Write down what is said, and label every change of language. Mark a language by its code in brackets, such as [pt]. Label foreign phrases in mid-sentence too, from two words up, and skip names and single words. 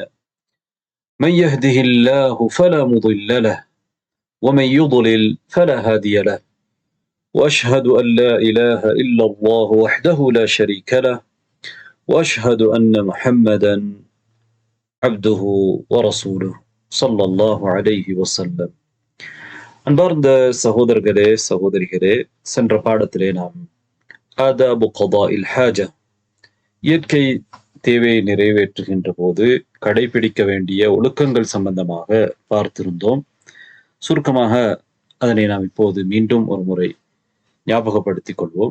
[ar] من يهده الله فلا مضل له ومن يضلل فلا هادي له. وأشهد أن لا إله إلا الله وحده لا شريك له وأشهد أن محمدا عبده ورسوله صلى الله عليه وسلم. [ta] அன்பார்ந்த சகோதரர்களே சகோதரிகளே, சென்ற பாடத்திலே நாம் [ar] آداب قضاء الحاجة, [ta] இயற்கை தேவையை நிறைவேற்றுகின்ற போது கடைபிடிக்க வேண்டிய ஒழுக்கங்கள் சம்பந்தமாக பார்த்திருந்தோம். சுருக்கமாக அதனை நாம் இப்போது மீண்டும் ஒரு முறை ஞாபகப்படுத்திக் கொள்வோம்.